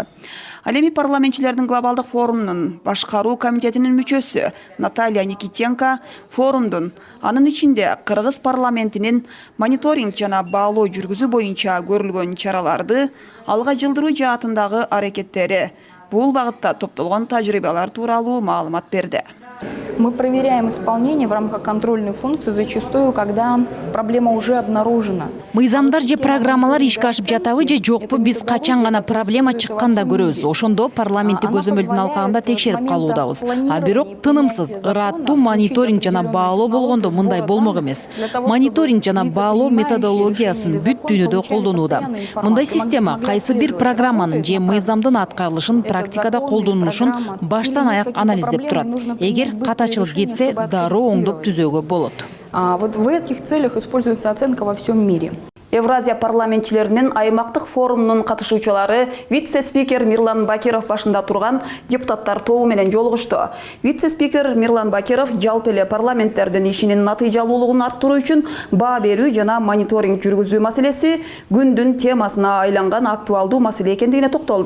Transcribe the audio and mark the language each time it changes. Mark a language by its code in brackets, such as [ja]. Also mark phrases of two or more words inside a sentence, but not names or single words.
[ky] Ал эми парламентчилердин глобалдык форумунун башкаруу комитетинин мүчөсү Наталья Никитенко форумдун анын ичинде Кыргыз парламентинин мониторинг жана баалоо жүргүзүү боюнча көрүлгөн чараларды алга жылдыруу жаатындагы аракеттери, бул багытта топтолгон тажрыйбалар тууралуу маалымат берди. [ru] Мы проверяем исполнение в рамках контрольной функции зачастую, когда проблема уже обнаружена. [ky] Мыйзамдар же программалар ишке ашып жатабы же жокпу биз качан гана проблема чыкканда көрөбүз. Ошондо парламенттик көзөмөлдүн алкагында текшерип калуудабыз. А бирок тынымсыз, ыраттуу мониторинг жана баалоо болгондо мындай болмок эмес. Мониторинг жана баалоо методологиясын бүт дүйнөдө колдонууда. Мындай система кайсы бир программанын же мыйзамдын аткарылышын практикада колдонулушун баштан аяк анализдеп турат. Эгер катачылык кетсе, дароо оңдоп түзөөгө болот. [ru] Вот в этих целях используется оценка во всем мире. [ky] Евразия парламентчилеринин аймактык форумунун катышуучулары вице-спикер Мирлан Бакиров башында турган депутаттар тобу менен жолугушту. Вице-спикер Мирлан Бакиров жалпы эле парламенттердин ишинин натыйжалуулугун арттыруу үчүн баа берүү жана мониторинг жүргүзүү маселеси күндүн темасына айланган актуалдуу маселе экендигине токтолду.